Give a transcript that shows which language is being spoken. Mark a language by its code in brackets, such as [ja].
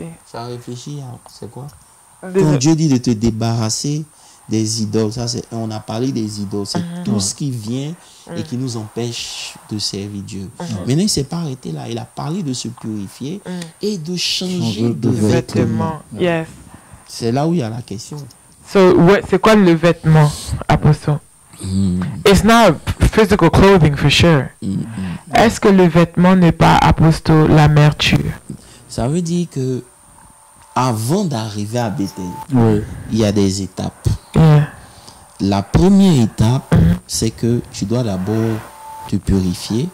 [fr] Ça réfléchit à c'est quoi. Quand Dieu dit de te débarrasser des idoles, ça c'est, on a parlé des idoles, c'est tout ce qui vient et qui nous empêche de servir Dieu. Maintenant, il ne s'est pas arrêté là, il a parlé de se purifier et de changer de vêtements. C'est là où il y a la question. C'est quoi le vêtement, apostle? [en] It's not physical clothing for sure. [fr] Est-ce que le vêtement n'est pas, apostle, l'amertume? Ça veut dire que avant d'arriver à Bethel, il y a des étapes. La première étape, c'est que tu dois d'abord te purifier,